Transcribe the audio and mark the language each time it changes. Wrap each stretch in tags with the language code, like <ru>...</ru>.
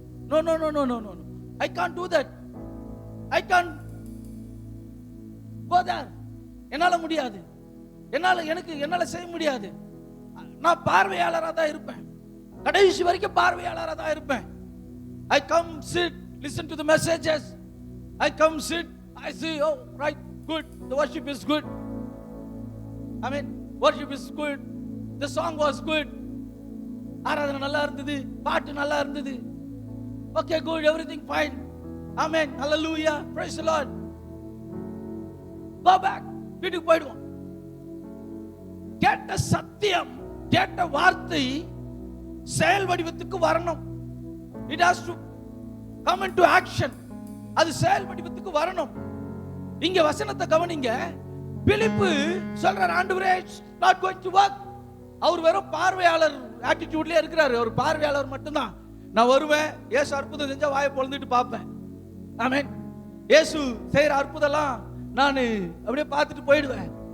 <en>no no no no no no, I can't do that, I can't go there,</en> <ta>என்னால முடியாது, என்னால செய்ய முடியாது. நான் பார்வையாளராக தான் இருப்பேன், கடைசி வரைக்கும் பார்வையாளராக தான் இருப்பேன்.</ta> <en>I come sit, listen to the messages. I come sit, I see, oh right, good, the worship is good. I mean, worship is good, the song was good,</en> <ta>ஆராதனை நல்லா இருந்தது, பாட்டு நல்லா இருந்தது,</ta> <en>okay good, everything fine, amen, hallelujah, praise the Lord. Go back,</en> <ta>வீட்டுக்கு போயிடுவோம். கேட்ட சத்தியம், கேட்ட வார்த்தை செயல் வடிவத்துக்கு வரணும்.</ta> <en>It has to come into action.</en> <ta>அது செயல் வடிவத்துக்கு வரணும். இங்க வசனத்தை கவனிங்க, பிலிப்பு சொல்றார், ஆண்டவரே</ta> <en>not going to work.</en> <ta>அவர் வெறும் பார்வையாளர் ஆட்டிட்யூட்லயே இருக்கிறாரு, அவர் பார்வையாளர் மட்டும்தான். நான் வருவேன், இயேசு அற்புதம் செஞ்சா வாயை பொளந்துட்டு பார்ப்பேன், ஆமென், இயேசு செய்யற அற்புதம்லாம் நான் அப்படியே பார்த்துட்டு போயிடுவேன்.</ta>